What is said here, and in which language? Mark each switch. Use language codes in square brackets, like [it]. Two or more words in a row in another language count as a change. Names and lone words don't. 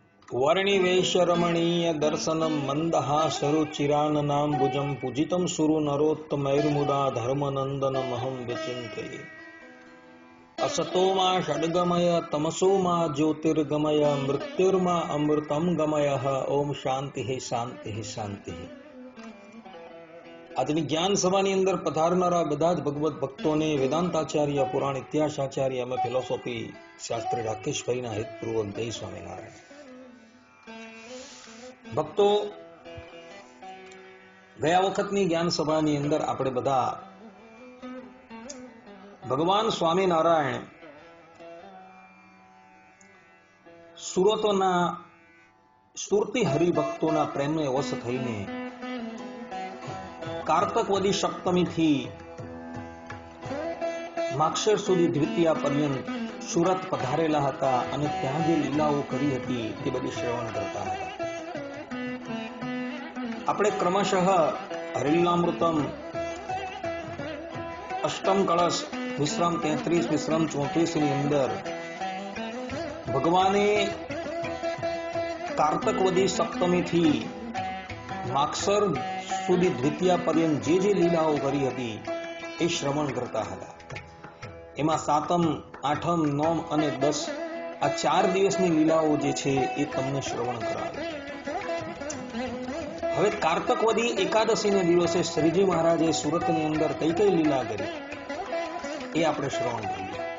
[sa] वर्णि वैश्य रमणीय दर्शनम मंदहासरुचिराननाम्बुजं पूजितं सुरु नरोत्तमैर्मुदा धर्मनन्दनमहं विचिन्तये। असतो मा षड्गमय तमसो मा ज्योतिर्गमय मृत्युर्मा अमृतं गमयः। ओम शांति शांति शांति। [gu] આજની જ્ઞાન સભાની અંદર પધારનારા બધા જ ભગવત ભક્તોને વેદાંતાચાર્ય પુરાણ ઇતિહાસાચાર્ય અને ફિલોસોફી શાસ્ત્રી રાકેશભાઈના હિતપૂર્વક જય સ્વામિનારાયણ। ભક્તો, ગયા વખતની જ્ઞાન સભાની અંદર આપણે બધા ભગવાન સ્વામિનારાયણ સુરતી હરિભક્તોના પ્રેમને વશ થઈને કાર્તકવદી સપ્તમી થી માક્ષર સુધી દ્વિતીયા પર્યંત સૂરત પધારેલા હતા અને ત્યાં જે લીલાઓ કરી હતી તે બધી શ્રવણ કરતા હતા। આપણે ક્રમશઃ હરિલીલામૃતમ અષ્ટમ કલશ વિશ્રામ 33 વિશ્રામ 34 ની અંદર ભગવાને કાર્તકવદી સપ્તમી થી માક્ષર સુધી દ્વિતીયા પર્યંત જે લીલાઓ કરી હતી એ શ્રવણ કરતા હતા। એમાં સાતમ, આઠમ, નોમ અને 10 આ 4 દિવસની લીલાઓ જે છે એ તમને શ્રવણ કરાવે। હવે કાર્તકવદી એકાદશીને દિવસે શ્રીજી મહારાજે સુરતની અંદર કઈ કઈ લીલા કરી એ આપણે શ્રવણ કરીએ।